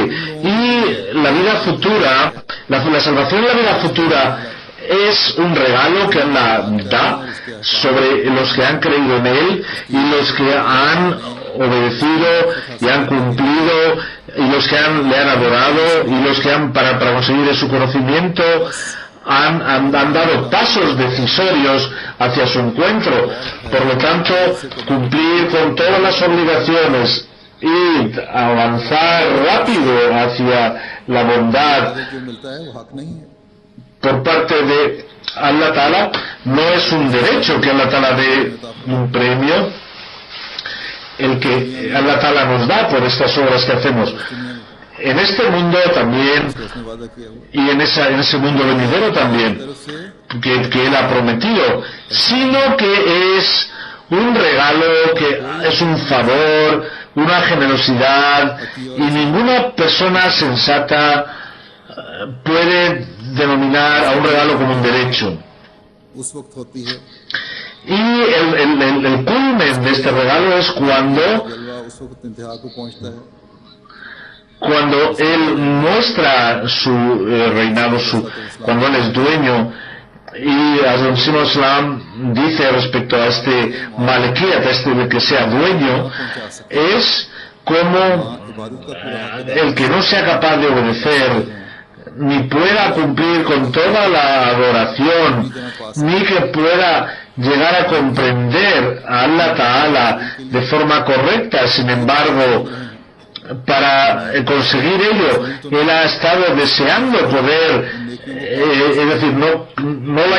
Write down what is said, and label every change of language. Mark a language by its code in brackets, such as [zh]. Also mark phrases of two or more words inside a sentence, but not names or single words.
[es] Y la vida futura, la salvación de la vida futura es un regalo que Allah da sobre los que han creído en Él y los que han obedecido y han cumplido y los que le han adorado y los que han para conseguir su conocimiento han dado pasos decisorios hacia su encuentro. Por lo tanto, cumplir con todas las obligaciones y avanzar rápido hacia la bondad [ur] جو ملتا ہے وہ حق نہیں ہے [es] por parte de [ar] الله تعالى [es] no es un derecho que [ar] الله تعالى [es] dé un premio, el que [ar] الله تعالى [es] nos da por estas obras que hacemos en este mundo también [ur] اس نے وعدہ کیا ہوا [es] y en ese mundo venidero también [ur] طرف سے [es] que Él ha prometido, sino que es un regalo, que es un favor, una generosidad, y ninguna persona sensata puede denominar a un regalo como un derecho. [ur] اس وقت ہوتی ہے [es] Y el culmen de este regalo es [ur] جلوہ اس وقت انتہا کو پہنچتا ہے [es] cuando Él muestra su reinado, cuando Él es dueño. Y Hazrat Masih Islam dice respecto a este Malikiyat, a este de que sea dueño, es como [ur] عبادت کا پورا [es] el que no sea capaz de obedecer ni pueda cumplir con toda la adoración, ni que pueda llegar a comprender a [ar] الله تعالى [es] de forma correcta. Sin embargo, para conseguir ello, él ha estado deseando poder, es decir, no lo